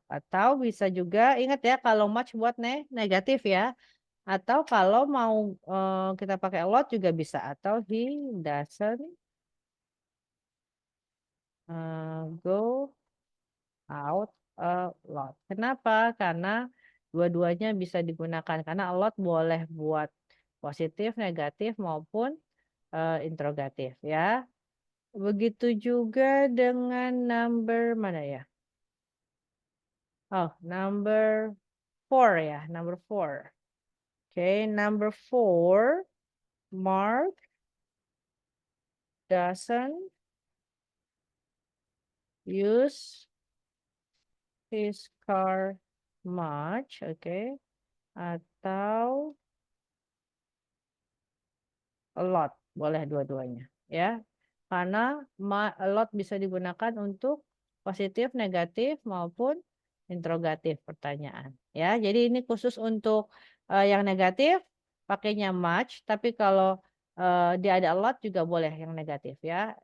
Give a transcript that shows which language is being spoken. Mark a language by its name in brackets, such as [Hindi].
[Indonesian] Atau bisa juga, ingat ya kalau much buat negatif ya. Atau kalau mau kita pakai a lot juga bisa. Atau [English] he doesn't go out a lot. [Indonesian] Kenapa? Karena dua-duanya bisa digunakan. Karena a lot boleh buat positif, negatif maupun interrogatif ya. Begitu juga dengan [English] number [Indonesian] mana ya? [English] Oh, number 4 [Indonesian] ya, [English] number 4. Okay, number 4, Mark doesn't use his car much, okay? [Indonesian] Atau a lot, boleh dua-duanya ya. Karena a lot bisa digunakan untuk positif, negatif maupun interrogatif pertanyaan ya. Jadi ini khusus untuk yang negatif pakainya much, tapi kalau dia ada a lot juga boleh yang negatif ya.